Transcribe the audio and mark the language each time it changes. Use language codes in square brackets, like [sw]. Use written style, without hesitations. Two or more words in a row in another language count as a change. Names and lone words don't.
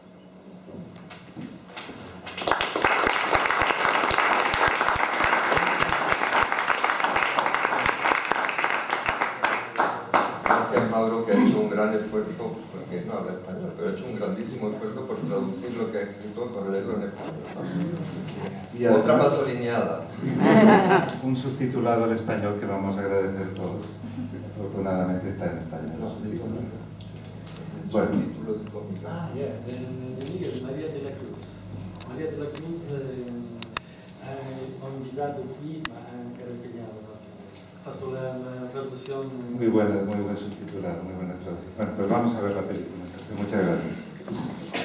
[es] Gracias, Mauro, que ha hecho un gran esfuerzo, porque no habla español, pero ha hecho un grandísimo esfuerzo por traducir lo que ha escrito para leerlo en español, ¿no? Y otra pasoliniada. Un subtitulado al español que vamos a agradecer todos. Afortunadamente está en español. Bueno. Subtítulo de cómic. [it] Nel libro di Maria della Cruz. Maria della Cruz ho invitato qui, ma è anche italiano. Ha fatto la traduzione. [es] Muy buen subtitulado, muy buena traducción. Bueno, pues vamos a ver la película. Entonces, muchas gracias.